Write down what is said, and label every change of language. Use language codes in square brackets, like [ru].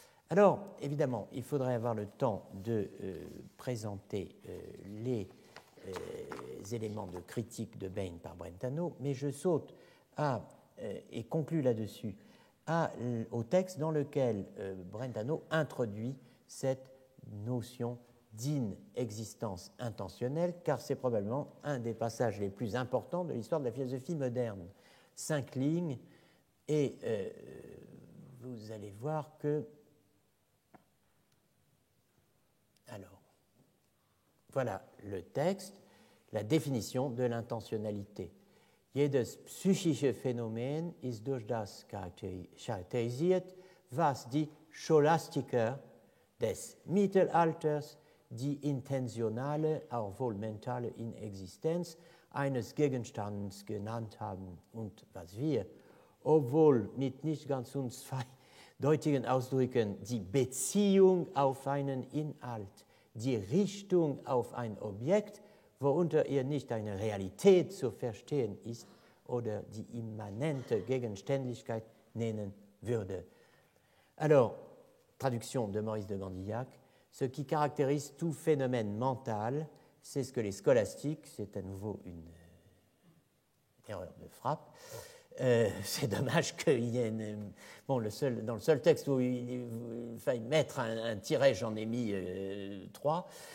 [fr] Alors, évidemment, il faudrait avoir le temps de présenter les éléments de critique de Bain par Brentano, mais je saute et conclus là-dessus au texte dans lequel Brentano introduit cette notion d'inexistence intentionnelle, car c'est probablement un des passages les plus importants de l'histoire de la philosophie moderne. 5 lignes, et vous allez voir que... Alors, voilà le texte, la définition de l'intentionnalité. [de] Jedes psychische Phänomen ist durch das charakterisiert, was die Scholastiker des Mittelalters die intentionale, auch wohl mentale Inexistenz eines Gegenstandes genannt haben und was wir, obwohl mit nicht ganz unzweideutigen Ausdrücken, die Beziehung auf einen Inhalt, die Richtung auf ein Objekt, worunter ihr nicht eine Realität zu verstehen ist oder die immanente Gegenständlichkeit nennen würde. [fr] Alors, traduction de Maurice de Gandillac, ce qui caractérise tout phénomène mental, c'est ce que les scolastiques, c'est à nouveau une erreur de frappe, c'est dommage qu'il y ait dans le seul texte où il faille mettre un tiret, j'en ai mis 3.